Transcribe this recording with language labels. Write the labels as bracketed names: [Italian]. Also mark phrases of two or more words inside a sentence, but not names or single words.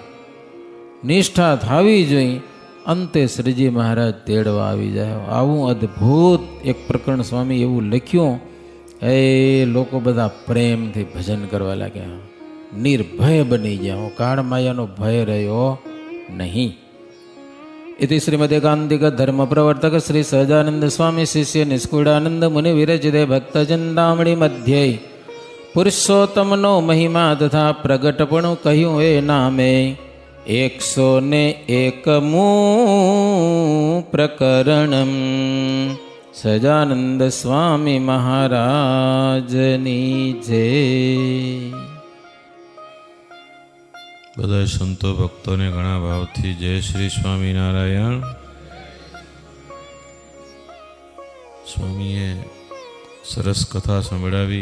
[Gujarati] નિષ્ઠા થવી જોઈએ. અંતે શ્રીજી મહારાજ તેડવા આવી જાય. આવું અદ્ભુત એક પ્રકરણ સ્વામી એવું લખ્યું. એ લોકો બધા પ્રેમથી ભજન કરવા લાગ્યા, નિર્ભય બની ગયા. કાળ માયાનો ભય રહ્યો નહીં. [Sanskrit] इति श्रीमदेकांतिक धर्म प्रवर्तक श्री सहजानंद स्वामी शिष्य निष्कुड़ानंद मुनि विरचिते भक्तजनदामणि मध्ये [Gujarati] પુરુષોત્તમ નો મહિમા તથા પ્રગટપણું કહ્યું એ નામે [Sanskrit] 101 प्रकरणम [Gujarati] સહજાનંદ સ્વામી મહારાજની જય. બધા સંતો ભક્તોને ઘણા ભાવથી જય શ્રી સ્વામિનારાયણ. સ્વામીએ સરસ કથા સંભળાવી.